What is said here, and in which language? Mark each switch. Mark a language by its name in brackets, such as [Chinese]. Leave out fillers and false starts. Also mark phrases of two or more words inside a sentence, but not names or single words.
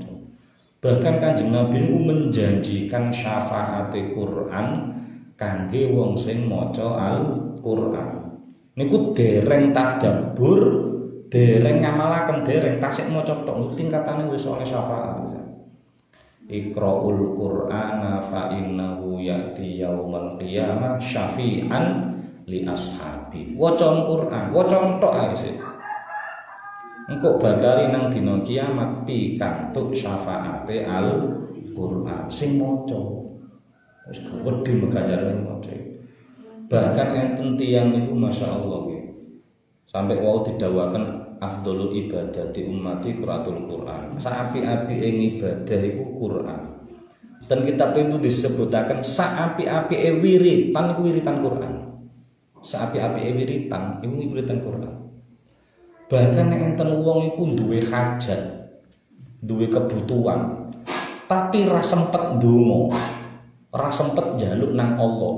[Javanese] Bahkan Kanjeng Nabi niku menjanjikan syafaate Quran kangge wong sing maca Al-Qur'an. Niku dereng tadabbur, dereng ngamalaken, dereng tasik maca tok tingkatane wis oleh syafaat. [Arabic] اقرءوا القرآن فإنه يأتي يوم القيامة شفيعا لأصحابه. [Javanese] Waca Quran, waca tok ae sih. Engko bakal nang dina kiamat pikantuk syafaate Al-Qur'an sing maca. Wis gedhe ganjarane maca. Bahkan enten tiyang niku masyaallah nggih. Sampai wau didhawaken [Arabic] أفضل عبادة أمتي قراءة القرآن. [Javanese] Saapi-apike ibadah iku Qur'an. Dan kitab itu disebutaken saapi-apike wiritan iku wiritan Qur'an. Saapi-apike wiritan iku wiritan Qur'an. Bahkan nek enten wong iku duwe hajat, duwe kebutuhan, tapi ra sempet ndonga, ora sempet njaluk nang Allah.